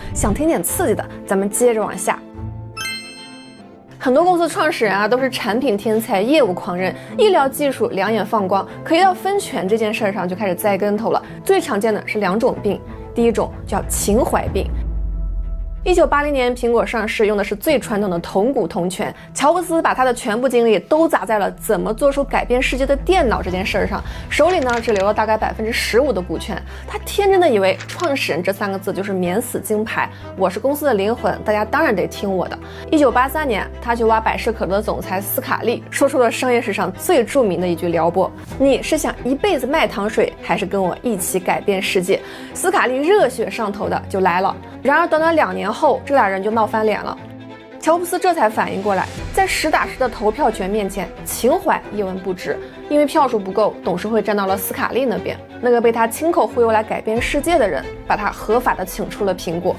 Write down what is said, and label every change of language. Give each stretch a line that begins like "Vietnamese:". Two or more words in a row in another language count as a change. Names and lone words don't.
Chinese: 想聽點刺激的，咱們接着往下。很多公司創始人啊都是產品天才、業務狂人，醫療技術兩眼放光，可一到分權這件事上就開始栽跟頭了。最常見的是2種病，第一種叫情懷病。1980年，蘋果上市用的是最傳統的同股同權。喬布斯把他的全部精力都砸在了怎麼做出改變世界的電腦這件事上，手裡呢只留了大概15%的股權。他天真的以為創始人這3個字就是免死金牌，我是公司的靈魂，大家當然得聽我的。1983年，他去挖百事可樂的總裁斯卡利，說出了商業史上最著名的一句撩撥：你是想一輩子賣糖水，還是跟我一起改變世界？斯卡利熱血上頭的就來了。然而短短2年後，這倆人就鬧翻臉了。喬布斯這才反應過來，在實打實的投票權面前，情懷一文不值。因為票數不夠，董事會站到了斯卡利那邊。那個被他親口忽悠來改變世界的人，把他合法的請出了蘋果。